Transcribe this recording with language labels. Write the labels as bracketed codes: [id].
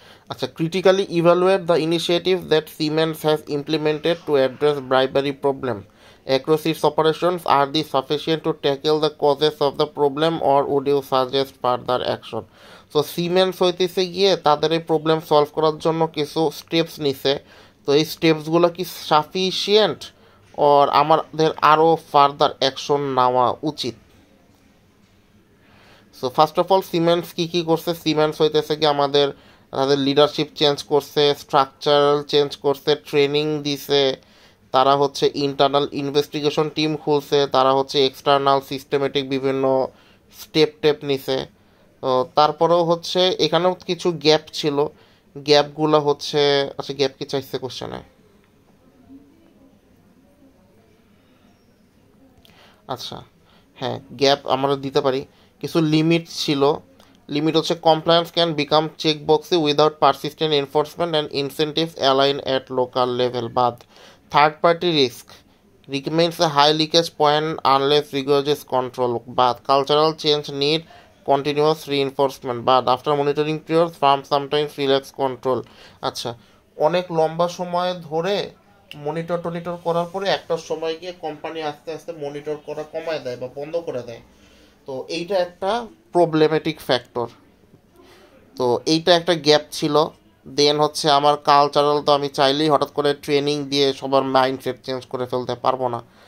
[en] আচ্ছা, critically evaluate the initiatives that Siemens has implemented to address bribery problem. Across its operations, are these sufficient to tackle the causes of the problem or would you suggest further action? [bn] So Siemens হইতেছে গিয়ে তাদের এই problem solve করার জন্য কিছু steps নিছে। তো এই স্টেপসগুলো কি সাফিসিয়েন্ট ওর আমাদের আরও ফার্দার অ্যাকশন নেওয়া উচিত? So first of all cements কী করছে, সিমেন্টস হইতেছে কি আমাদের তাদের লিডারশিপ চেঞ্জ করছে, স্ট্রাকচারাল চেঞ্জ করছে, ট্রেনিং দিছে, তারা হচ্ছে ইন্টারনাল ইনভেস্টিগেশন টিম খুলছে, তারা হচ্ছে এক্সটার্নাল সিস্টেমেটিক বিভিন্ন স্টেপ নিছে। তো তারপরেও হচ্ছে এখানেও কিছু গ্যাপ ছিল, গ্যাপগুলো হচ্ছে, আচ্ছা গ্যাপ কি চাইছে কোশ্চেনে? আচ্ছা, হ্যাঁ গ্যাপ আমরা দিতে পারি। কিছু লিমিট ছিল, লিমিট হচ্ছে [en] Compliance can become check বক্সে without persistent enforcement and incentives align at local level. বাদ third party risk, remains a high leakage point unless rigorous control. But cultural change need continuous reinforcement. But after monitoring periods, firms sometimes relax control. [bn] আচ্ছা, অনেক লম্বা সময় ধরে টনিটর করার পরে একটা সময় গিয়ে কোম্পানি আস্তে আস্তে মনিটর করা কমায় দেয় বা বন্ধ করে দেয়। তো এইটা একটা প্রবলেমেটিক ফ্যাক্টর। তো এইটা একটা গ্যাপ ছিল। দেন হচ্ছে আমার কালচারাল, তো আমি চাইলেই হঠাৎ করে ট্রেনিং দিয়ে সবার মাইন্ডসেট চেঞ্জ করে ফেলতে পারবো না।